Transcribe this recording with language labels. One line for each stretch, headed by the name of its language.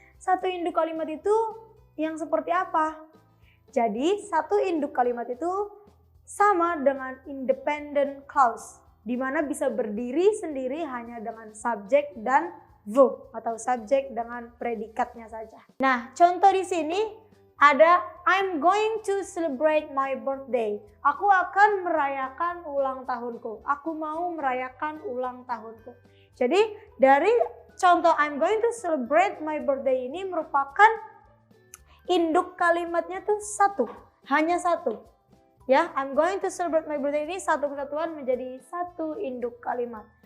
Indonesian: Satu induk kalimat itu yang seperti apa? Jadi satu induk kalimat itu sama dengan independent clause, di mana bisa berdiri sendiri hanya dengan subjek dan verb atau subjek dengan predikatnya saja. Nah, contoh di sini ada
English: I'm going to celebrate my birthday.
Indonesian: Aku akan merayakan ulang tahunku. Aku mau merayakan ulang tahunku. Jadi dari contoh
English: I'm going to celebrate my birthday
Indonesian: ini merupakan induk kalimatnya tuh satu, hanya satu. Ya,
English: I'm going to celebrate my birthday
Indonesian: ini satu kesatuan menjadi satu induk kalimat.